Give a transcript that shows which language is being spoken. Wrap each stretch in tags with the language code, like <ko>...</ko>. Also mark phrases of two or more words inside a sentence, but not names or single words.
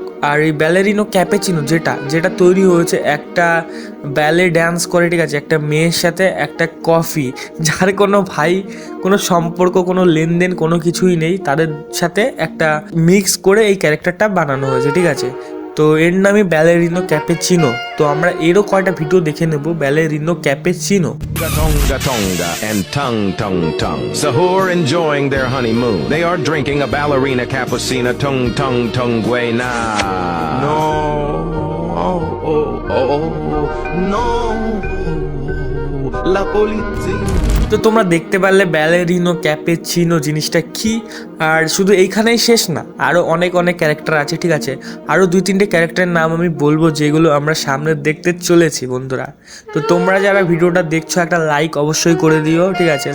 <bn>আর এই ব্যালেরিনো ক্যাপেচিনো যেটা তৈরি হয়েছে একটা ব্যালে ড্যান্স করে, ঠিক আছে, একটা মেয়ের সাথে একটা কফি, যার কোনো সম্পর্ক, কোনো লেনদেন, কোনো কিছুই নেই, তাদের সাথে একটা মিক্স করে এই ক্যারেক্টারটা বানানো হয়েছে, ঠিক আছে? তো এর নামই ব্যালেরিনো ক্যাপেচিনো। তো আমরা এরও কয়টা ভিডিও দেখে নেব ব্যালেরিনো ক্যাপেচিনো। Tonga tonga and tongue tongue tongue.</bn> <en>Sahur enjoying their honeymoon. They are drinking a ballerina cappuccino. Tongue tongue tongue guena.</en> <it>No, no, la polizia.</it> <bn>তো তোমরা দেখতে পারলে ব্যালেরিনো ক্যাপেচিনো জিনিসটা কি। আর শুধু এইখানেই শেষ না, আরও অনেক ক্যারেক্টার আছে, ঠিক আছে? আরও 2-3টে ক্যারেক্টারের নাম আমি বলবো যেগুলো আমরা সামনে দেখতে চলেছি বন্ধুরা। তো তোমরা যারা ভিডিওটা দেখছো একটা লাইক অবশ্যই করে দিও, ঠিক আছে?</bn>